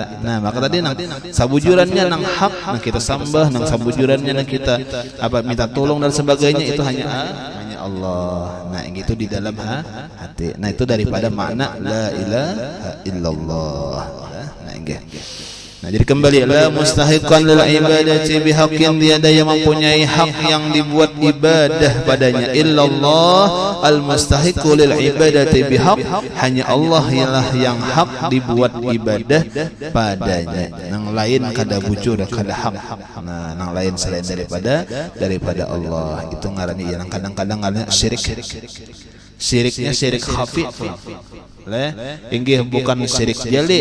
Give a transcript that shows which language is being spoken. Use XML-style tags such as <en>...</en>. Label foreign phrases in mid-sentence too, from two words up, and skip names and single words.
<bjn>Nah maka tadi nang sabujurannya nang hak nang kita sambah nang sabujurannya nang kita apa minta tolong dan sebagainya itu hanya Allah. Nah itu di dalam hati. Nah itu daripada makna</bjn> <ar>la ilaha illallah.</ar> <bjn>Nah jadi kembali</bjn> <ar>la mustahiqan lil ibadati bihaqqin</ar> <bjn>tiada yang mempunyai hak yang dibuat ibadah padanya</bjn> <ar>illallah al mustahiqu lil ibadati bihaq</ar> <bjn>hanya Allah ialah yang hak dibuat ibadah padanya. Nang lain kada bujur kada hak. Nah nang lain selain daripada Allah itu ngarani yang kadang-kadang ada syirik. Syiriknya syirik khafi. Inggih bukan syirik jali.</bjn>